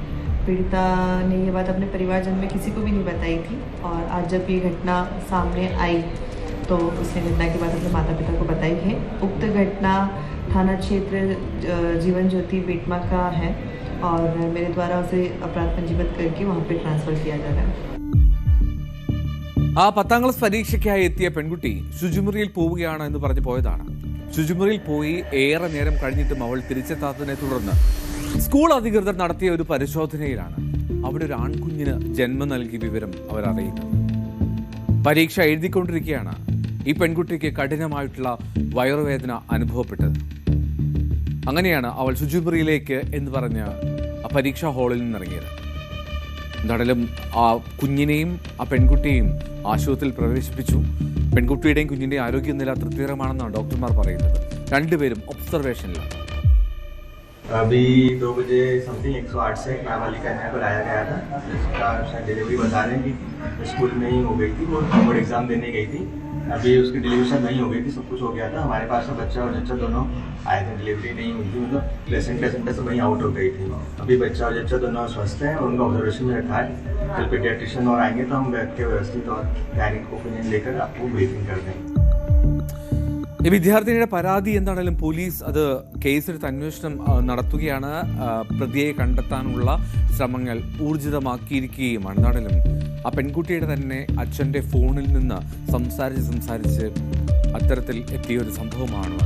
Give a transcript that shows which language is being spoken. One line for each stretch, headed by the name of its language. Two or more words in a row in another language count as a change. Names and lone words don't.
Hindi: पीड़िता ने ये बात अपने परिवारजन में किसी को भी नहीं बताई थी और आज जब ये घटना सामने आई तो उसने घटना के बाद अपने माता पिता को बताई है. उक्त घटना थाना क्षेत्र जीवन ज्योति बेटमा का है और मेरे द्वारा उसे अपराध पंजीबद्ध करके वहाँ पे ट्रांसफर किया जा रहा है.
Malayalam: ആ 10ാം ക്ലാസ് പരീക്ഷയ്ക്കായി എത്തിയ പെൺകുട്ടി ശുചിമുറിയിൽ പോവുകയാണ് എന്ന് പറഞ്ഞു പോയതാണ്. ശുചിമുറിയിൽ പോയി ഏറെ നേരം കഴിഞ്ഞിട്ടും അവൾ തിരിച്ചെത്താത്തതിനെ തുടർന്ന് സ്കൂൾ അധികൃതർ നടത്തിയ ഒരു പരിശോധനയിലാണ് അവിടെ ഒരു ആൺകുഞ്ഞിന് ജന്മം നൽകിയ വിവരം അവർ അറിയുന്നത്. പരീക്ഷ എഴുതിക്കൊണ്ടിരിക്കുകയാണ് ഈ പെൺകുട്ടിക്ക് കഠിനമായിട്ടുള്ള വയറുവേദന അനുഭവപ്പെട്ടത്. അങ്ങനെയാണ് അവൾ ശുചിമുറിയിലേക്ക് എന്ന് പറഞ്ഞ് ആ പരീക്ഷാ ഹാളിൽ നിന്നിറങ്ങിയത്. എന്തായാലും ആ കുഞ്ഞിനെയും ആ പെൺകുട്ടിയെയും ആശുപത്രിയിൽ പ്രവേശിപ്പിച്ചു. പെൺകുട്ടിയുടെയും കുഞ്ഞിൻ്റെയും ആരോഗ്യനില തൃപ്തികരമാണെന്നാണ് ഡോക്ടർമാർ പറയുന്നത്. രണ്ടുപേരും ഒബ്സർവേഷനിലാണ്.
Hindi: अभी 2 बजे समथिंग 108 से एक नाबालिग कन्या को लाया गया था, जिसका शायद डिलीवरी बता रहे हैं कि स्कूल में ही हो गई थी. वो
English: board exam
Hindi: देने गई थी. अभी उसकी डिलीवरी शायद नहीं हो गई थी, सब कुछ हो गया था. हमारे पास तो बच्चा और जच्चा दोनों आए थे. डिलीवरी नहीं हुई थी, मतलब प्लेसेंटा सब वहीं आउट हो गई थी. अभी बच्चा और जच्चा दोनों स्वस्थ हैं और उनका ऑब्जर्वेशन में रखा है. कल पीडियाट्रिशियन और आएंगे तो हम बैठ के व्यवस्थित और
English: gynaec opinion
Hindi: लेकर आपको ब्रीफिंग कर देंगे.
Malayalam: ഈ വിദ്യാർത്ഥിനിയുടെ പരാതി എന്താണെങ്കിലും പോലീസ് അത് കേസെടുത്ത് അന്വേഷണം നടത്തുകയാണ്. പ്രതിയെ കണ്ടെത്താനുള്ള ശ്രമങ്ങൾ ഊർജിതമാക്കിയിരിക്കുകയുമാണ്. എന്താണെങ്കിലും ആ പെൺകുട്ടിയുടെ തന്നെ അച്ഛൻ്റെ ഫോണിൽ നിന്ന് സംസാരിച്ച് അത്തരത്തിൽ എത്തിയ ഒരു സംഭവമാണ് അത്.